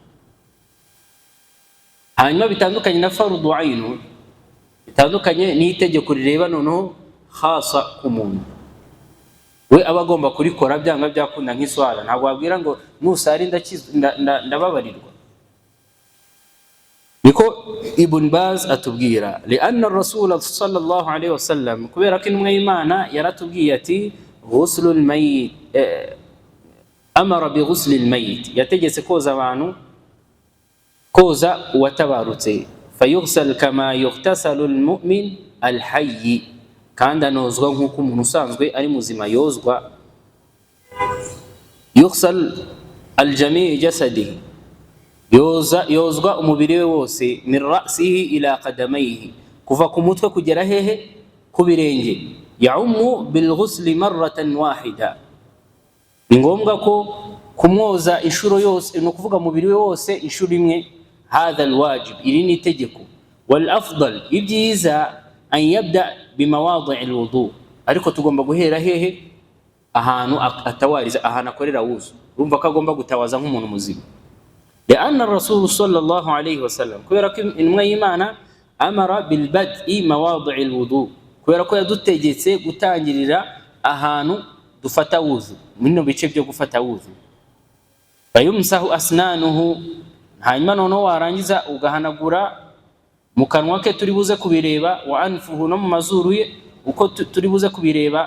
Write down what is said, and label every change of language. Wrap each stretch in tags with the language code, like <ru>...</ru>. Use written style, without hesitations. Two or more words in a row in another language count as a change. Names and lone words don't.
<rw>Hanyuma bitandukanye na</rw> <ar>فرض عين,</ar> <rw>bitandukanye n'itegeko rireba noneho khasa ku muntu, we aba agomba kurikora byanga byakunda nk'iswara. Ntabwo wabwira ngo nusari ndababarirwa. Niko Ibn Baz atubwira,</rw> <ar>لأن الرسول صلى الله عليه وسلم,</ar> <rw>kubera ko intumwa y'Imana yaratubwiye ati</rw> <ar>غسل الميت أمر بغسل الميت,</ar> <rw>yategetse koza abantu, koza uwatabarutse.</rw> <ar>فيغسل كما يغتسل المؤمن الحي,</ar> <rw>kandi anozwa nk'uko umuntu usanzwe ari muzima yozwa.</rw> <ar>يغسل الجميع جسده,</ar> <rw>yozwa umubiri we wose,</rw> <ar>من رأسه إلى قدميه,</ar> <rw>kuva ku mutwe kugera hehe, ku birenge.</rw> <ar>يعم بالغسل مرة واحدة,</ar> <rw>ni ngombwa ko kumwoza inshuro yose, no kuvuga umubiri we wose inshuro imwe.</rw> <ar>هذا الواجب,</ar> <rw>iri ni itegeko.</rw> <ar>والأفضل,</ar> <rw>ibyiza</rw> <ar>أن يبدأ بمواضع الوضوء,</ar> <rw>ariko tugomba guhera hehe, ahantu atawariza, ahantu akorera wuzu. Urumva ko agomba gutawaza nk'umuntu muzima.</rw> <ar>لأن الرسول صلى الله عليه وسلم,</ar> <rw>kubera ko intumwa y'Imana</rw> <ar>أمر بالبدء مواضع الوضوء,</ar> <rw>kubera ko yadutegetse gutangirira ahantu dufata wuzu, mino bice byo gufata wuzu.</rw> <ar>فيمسح أسنانه,</ar> <rw>hanyuma noneho warangiza ugahanagura mu kanwa ke, turi buze kubireba,</rw> <ar>وأنفه,</ar> <rw>no mu mazuru ye uko turi buze kubireba.</rw>